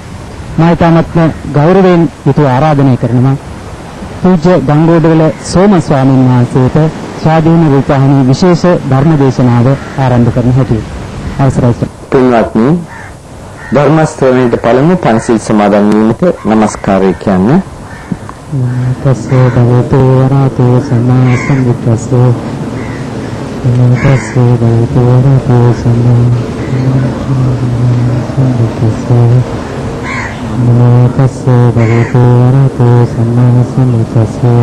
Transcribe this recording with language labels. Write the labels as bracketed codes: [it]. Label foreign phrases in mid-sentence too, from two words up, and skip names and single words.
[si] මා ඊටමත්ම ගෞරවයෙන් යුතුව ආරාධනය කරනවා පූජ්‍ය ගංගෝඩවල සෝම ස්වාමීන් වහන්සේට ස්වාධීන රූපවාහිනී විශේෂ ධර්ම දේශනාව ආරම්භ කරන හැටි. අවසරයි. තුන්වත්නි ධර්ම ශ්‍රවණයට පළමු පන්සිල් සමාදන් වීමට নমස්කාරය කියන්නේ. [pi] තස්සේ භගවතු වරහතෝ සම්මා සම්බුද්දස්සේ තස්සේ භගවතු වරහතෝ සම්මා සම්බුද්දස්සේ තස්සේ භගවතු වරහතෝ සම්මා සම්බුද්දස්සේ